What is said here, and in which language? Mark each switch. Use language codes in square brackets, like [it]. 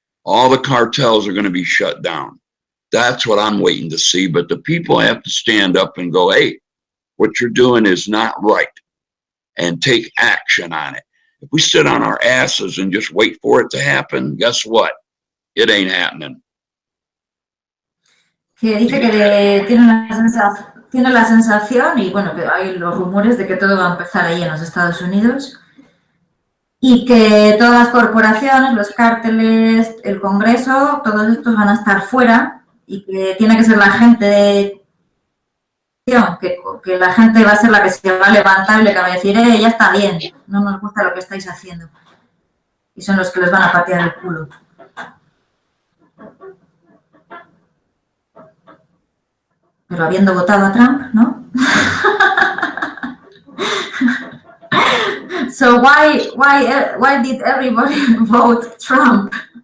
[en] All the cartels are going to be shut down. That's what I'm waiting to see. But the people have to stand up and go, hey, what you're doing is not right, and take action on it. If we sit on our asses and just wait for it to happen, guess what? It ain't happening. [es] Que dice que tiene la sensación, y bueno, que hay los rumores de que todo va a empezar ahí en los Estados Unidos, y que todas las corporaciones, los cárteles, el Congreso, todos estos van a estar fuera, y que tiene que ser la gente que la gente va a ser la que se va a levantar y le va a decir, ya está bien, no nos gusta lo que estáis haciendo. Y son los que les van a patear el culo. Pero habiendo votado a Trump, ¿no? [en] So why did everybody vote Trump?